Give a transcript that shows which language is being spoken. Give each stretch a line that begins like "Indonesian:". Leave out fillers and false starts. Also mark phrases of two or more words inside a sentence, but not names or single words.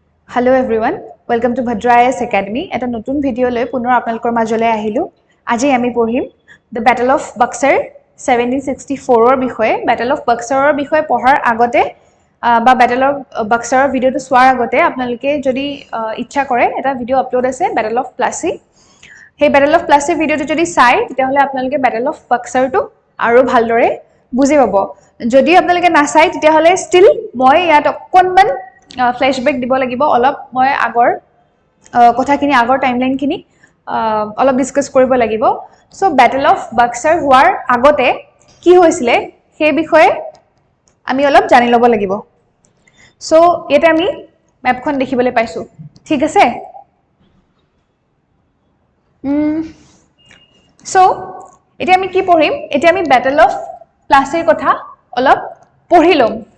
English: Hello everyone, welcome to Bhadra IAS Academy.
Assamese: এটা নতুন video লৈ পুনৰ আপোনালোকৰ মাজলৈ আহিলোঁ. আজি আমি পঢ়িম The Battle of Buxar 1764 ৰ বিষয়ে. Battle of Buxar ৰ বিষয়ে পঢ়াৰ আগতে বা Battle of Buxar video টো চোৱাৰ আগতে আপোনালোকে যদি ইচ্ছা কৰে এটা
English: video upload
Assamese: আছে Battle of Plassey. Hey Battle of Plassey video টো যদি চায় তেতিয়াহলে আপোনালোকে Battle of Buxar টো আৰু ভালদৰে বুজি পাব. যদি আপোনালোকে নাচায় তেতিয়াহলে still মই ইয়াত অকণমান flashback দিব লাগিব অলপ মই আগৰ কথাখিনি আগৰ টাইমলাইন খিনি অলপ ডিসকাস কৰিব লাগিব সো ব্যাটল অফ বাক্সাৰ হোৱাৰ আগতে কি হৈছিল সেই বিষয়ে আমি অলপ জানি লব লাগিব সো এটা আমি ম্যাপখন দেখিবলৈ পাইছো ঠিক আছে সো এটা আমি কি পঢ়িম এটা আমি ব্যাটল অফ প্লাছিৰ কথা অলপ পঢ়িলম